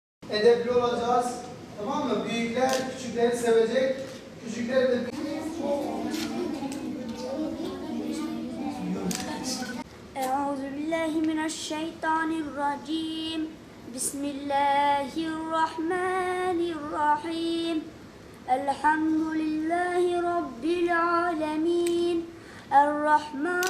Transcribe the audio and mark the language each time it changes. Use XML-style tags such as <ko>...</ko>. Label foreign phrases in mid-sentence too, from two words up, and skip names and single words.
<tr>edepli olacağız. Tamam mı? Büyükler küçükleri sevecek. Küçükler de</tr> <ar>أعوذ بالله من الشيطان الرجيم بسم الله الرحمن الرحيم الحمد لله رب العالمين الرحمن</ar>